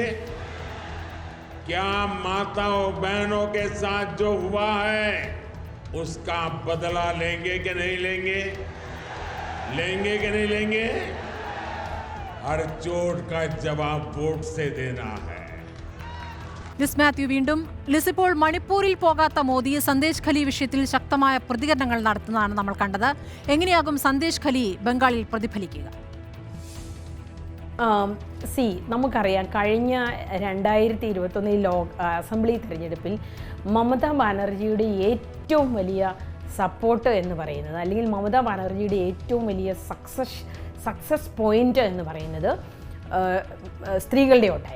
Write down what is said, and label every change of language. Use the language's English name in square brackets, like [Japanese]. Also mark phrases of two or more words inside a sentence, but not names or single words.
[Hindi] क्या माताओं बहनों के साथ जो हुआ है उसका बदला लेंगे कि नहीं लेंगे? लेंगे कि नहीं लेंगे? हर चोट का जवाब वोट से देना है. [Malayalam] ലിസ് മാത്യു വീണ്ടും. ലിസ്, ഇപ്പോൾ മണിപ്പൂരിൽ പോകാത്ത മോദി സന്ദേശ് ഖലി വിഷയത്തിൽ ശക്തമായ പ്രതികരണങ്ങൾ നടത്തുന്നതാണ് നമ്മൾ കണ്ടത്. എങ്ങനെയാകും സന്ദേശ് ഖലി ബംഗാളിൽ പ്രതിഫലിക്കുക? നമുക്കറിയാം, കഴിഞ്ഞ 2021 അസംബ്ലി തെരഞ്ഞെടുപ്പിൽ മമതാ ബാനർജിയുടെ ഏറ്റവും വലിയ സപ്പോർട്ട് എന്ന് പറയുന്നത്, അല്ലെങ്കിൽ മമതാ ബാനർജിയുടെ ഏറ്റവും വലിയ [English] success point [Malayalam] എന്ന് പറയുന്നത് സ്ത്രീകളുടെ വോട്ടായിരുന്നു.